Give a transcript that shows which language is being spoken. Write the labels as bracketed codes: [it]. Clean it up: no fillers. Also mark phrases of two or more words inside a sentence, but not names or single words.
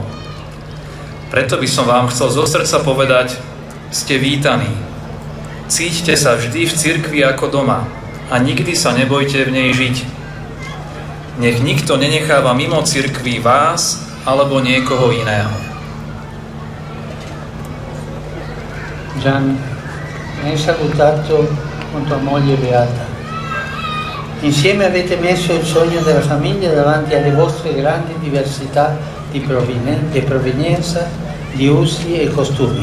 [sk] Preto by som vám chcel zo srdca povedať, ste vítaní. Cíťte sa vždy v cirkvi ako doma a nikdy sa nebojte v nej žiť. Nech nikto nenecháva mimo cirkvi vás alebo niekoho iného. [it] Gian, mi hai salutato con tua moglie Beata. Insieme avete messo il sogno della famiglia davanti alle vostre grandi diversità di provenienza, di usi e costumi.